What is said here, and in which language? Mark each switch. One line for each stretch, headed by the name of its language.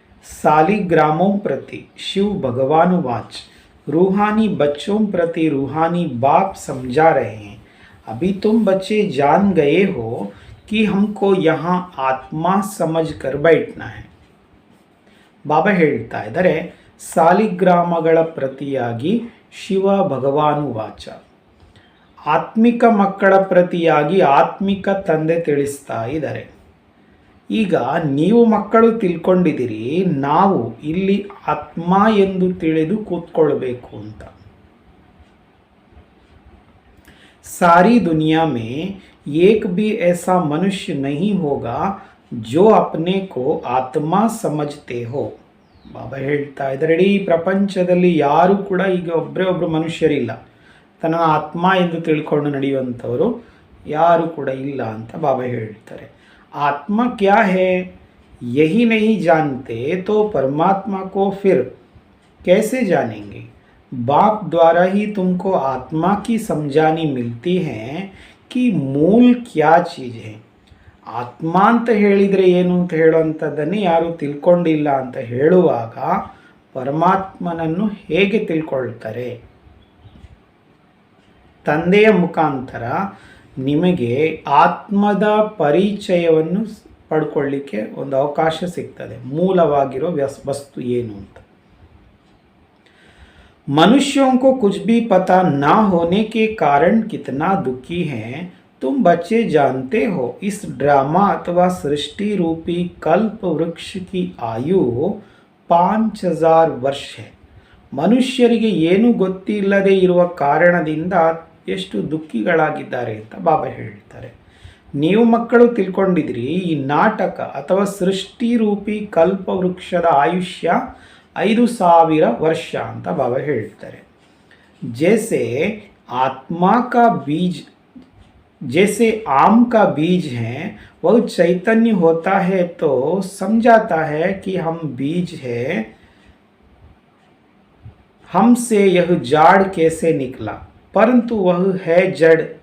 Hindi: सालिग्रामों प्रति शिव भगवान वाच, रूहानी बच्चों प्रति रूहानी बाप समझा रहे हैं. अभी तुम बच्चे जान गए हो कि हमको यहाँ आत्मा समझ कर बैठना है.
Kannada: ಬಾಬಾ ಹೇಳ್ತಾ ಇದ್ದಾರೆ, ಸಾಲಿಗ್ರಾಮಗಳ ಪ್ರತಿಯಾಗಿ ಶಿವ ಭಗವಾನು ವಾಚ, ಆತ್ಮಿಕ ಮಕ್ಕಳ ಪ್ರತಿಯಾಗಿ ಆತ್ಮಿಕ ತಂದೆ ತಿಳಿಸ್ತಾ ಇದ್ದಾರೆ. ಈಗ ನೀವು ಮಕ್ಕಳು ತಿಳ್ಕೊಂಡಿದ್ದೀರಿ, ನಾವು ಇಲ್ಲಿ ಆತ್ಮ ಎಂದು ತಿಳಿದು ಕೂತ್ಕೊಳ್ಬೇಕು ಅಂತ.
Hindi: सारी दुनिया में एक भी ऐसा मनुष्य नहीं होगा जो अपने को आत्मा समझते हो.
Kannada: ಬಾಬಾ ಹೇಳ್ತಾ ಇದ್ದಾರೆ, ಇಡೀ ಪ್ರಪಂಚದಲ್ಲಿ ಯಾರು ಕೂಡ ಈಗ ಒಬ್ಬರು ಮನುಷ್ಯರಿಲ್ಲ, ತನ್ನ ಆತ್ಮ ಎಂದು ತಿಳ್ಕೊಂಡು ನಡೆಯುವಂಥವರು ಯಾರು ಕೂಡ ಇಲ್ಲ ಅಂತ ಬಾಬಾ ಹೇಳ್ತಾರೆ.
Hindi: ಆತ್ಮ ಕ್ಯಾ ಹೇ ಯಹಿ ನಹಿ ಜಾನ್ತೆ ತೋ ಪರಮಾತ್ಮ ಕೋ ಫಿರ್ कैसे जानेंगे. बाप द्वारा ही तुमको आत्मा की समझानी मिलती है कि मूल क्या चीज़ है.
Kannada: ಆತ್ಮ ಅಂತ ಹೇಳಿದರೆ ಏನು ಅಂತ ಹೇಳುವಂಥದ್ದನ್ನೇ ಯಾರು ತಿಳ್ಕೊಂಡಿಲ್ಲ ಅಂತ ಹೇಳುವಾಗ ಪರಮಾತ್ಮನನ್ನು ಹೇಗೆ ತಿಳ್ಕೊಳ್ತಾರೆ. ತಂದೆಯ ಮುಖಾಂತರ ನಿಮಗೆ ಆತ್ಮದ ಪರಿಚಯವನ್ನು ಪಡ್ಕೊಳ್ಳಿಕ್ಕೆ ಒಂದು ಅವಕಾಶ ಸಿಗ್ತದೆ, ಮೂಲವಾಗಿರೋ ವಸ್ತು ಏನು ಅಂತ.
Hindi: मनुष्यों को कुछ भी पता ना होने के कारण कितना दुखी हैं तुम बच्चे जानते हो. इस ड्रामा अथवा सृष्टि रूपी कल्प वृक्ष की आयु 5000 ವರ್ಷ है.
Kannada: ಮನುಷ್ಯರಿಗೆ ಏನು ಗೊತ್ತಿಲ್ಲದೆ ಇರುವ ಕಾರಣದಿಂದ ಎಷ್ಟು ದುಃಖಿಗಳಾಗಿದ್ದಾರೆ ಅಂತ ಬಾಬಾ ಹೇಳ್ತಾರೆ. ನೀವು ಮಕ್ಕಳು ತಿಳ್ಕೊಂಡಿದ್ರಿ, ಈ ನಾಟಕ ಅಥವಾ ಸೃಷ್ಟಿ ರೂಪಿ ಕಲ್ಪವೃಕ್ಷದ ಆಯುಷ್ಯ 5000 ವರ್ಷ ಅಂತ ಬಾಬಾ ಹೇಳ್ತಾರೆ.
Hindi: ಜೈಸೆ ಆತ್ಮ ಕಾ ಬೀಜ जैसे आम का बीज है वह चैतन्य होता है तो समझाता है कि हम बीज है, हमसे यह जाड़ कैसे निकला, परंतु वह है जड़.